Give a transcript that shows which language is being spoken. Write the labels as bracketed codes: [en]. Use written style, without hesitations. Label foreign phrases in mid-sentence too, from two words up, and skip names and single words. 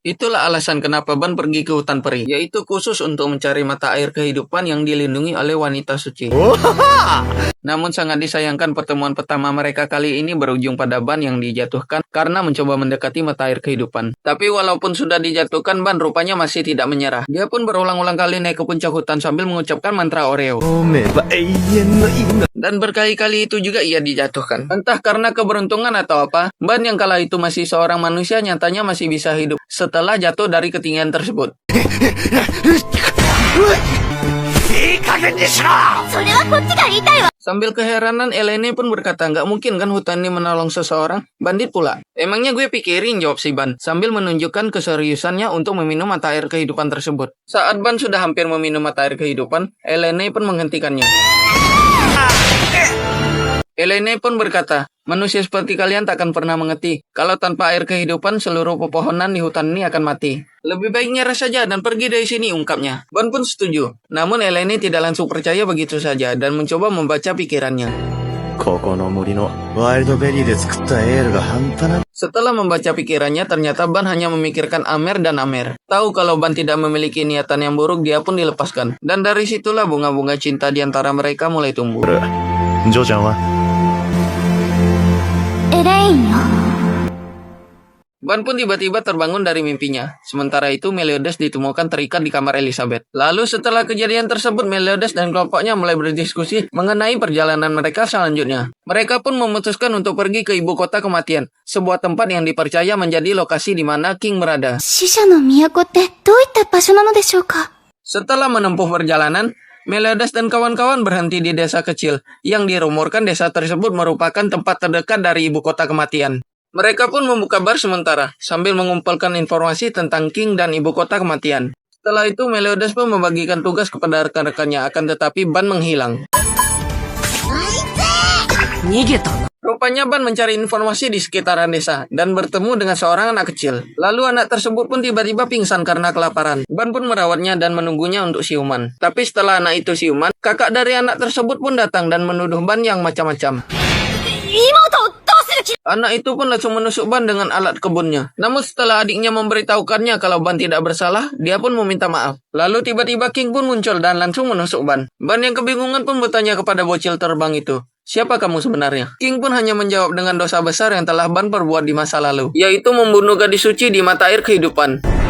[id] Itulah alasan kenapa Ban pergi ke hutan peri, yaitu khusus untuk mencari mata air kehidupan yang dilindungi oleh wanita suci. Namun sangat disayangkan pertemuan pertama mereka kali ini berujung pada Ban yang dijatuhkan karena mencoba mendekati mata air kehidupan. Tapi walaupun sudah dijatuhkan, Ban rupanya masih tidak menyerah. Dia pun berulang-ulang kali naik ke puncak hutan sambil mengucapkan mantra Oreo. [ja] 飲めば永遠の命 [id] Dan berkali-kali itu juga ia dijatuhkan. Entah karena keberuntungan atau apa, Ban yang kala itu masih seorang manusia nyatanya masih bisa hidup setelah jatuh dari ketinggian tersebut. [ja] いい加減にしろそれはこっちが言いたいわ。 [id] Sambil keheranan, Elaine pun berkata, nggak mungkin kan hutan ini menolong seseorang? Bandit pula. Emangnya gue pikirin, jawab si Ban, sambil menunjukkan keseriusannya untuk meminum mata air kehidupan tersebut. Saat Ban sudah hampir meminum mata air kehidupan, Elaine pun menghentikannya. Elaine pun berkata, manusia seperti kalian takkan pernah mengerti. Kalau tanpa air kehidupan, seluruh pepohonan di hutan ini akan mati. Lebih baik nyerah saja dan pergi dari sini, ungkapnya. Ban pun setuju. Namun Elaine tidak langsung percaya begitu saja dan mencoba membaca pikirannya. [ja] ここの森のワイルドベリーで作ったエールが半端な [id] Setelah membaca pikirannya, ternyata Ban hanya memikirkan Amer dan Amer. Tahu kalau Ban tidak memiliki niatan yang buruk, dia pun dilepaskan. Dan dari situlah bunga-bunga cinta di antara mereka mulai tumbuh. [ja] ジョーちゃんはエレインよ。 [id] Ban pun tiba-tiba terbangun dari mimpinya. Sementara itu, Meliodas ditemukan terikat di kamar Elizabeth. Lalu setelah kejadian tersebut, Meliodas dan kelompoknya mulai berdiskusi mengenai perjalanan mereka selanjutnya. Mereka pun memutuskan untuk pergi ke ibu kota kematian, sebuah tempat yang dipercaya menjadi lokasi di mana King berada. [ja] 死者の都ってどういった場所なのでしょうか？ [id] Setelah menempuh perjalanan, Meliodas dan kawan-kawan berhenti di desa kecil, yang dirumorkan desa tersebut merupakan tempat terdekat dari ibu kota kematian. Mereka pun membuka bar sementara, sambil mengumpulkan informasi tentang King dan ibu kota kematian. Setelah itu, Meliodas pun membagikan tugas kepada rekan-rekannya, akan tetapi Ban menghilang. [ja] 逃げたな。 [id] Rupanya Ban mencari informasi di sekitaran desa, dan bertemu dengan seorang anak kecil. Lalu anak tersebut pun tiba-tiba pingsan karena kelaparan. Ban pun merawatnya dan menunggunya untuk siuman. Tapi setelah anak itu siuman, kakak dari anak tersebut pun datang dan menuduh Ban yang macam-macam. [ja] 妹をどうする気？ [id] Anak itu pun langsung menusuk Ban dengan alat kebunnya. Namun setelah adiknya memberitahukannya kalau Ban tidak bersalah, dia pun meminta maaf. Lalu tiba-tiba King pun muncul dan langsung menusuk Ban. Ban yang kebingungan pun bertanya kepada bocil terbang itu, siapa kamu sebenarnya? King pun hanya menjawab dengan dosa besar yang telah Ban perbuat di masa lalu, yaitu membunuh gadis suci di mata air kehidupan.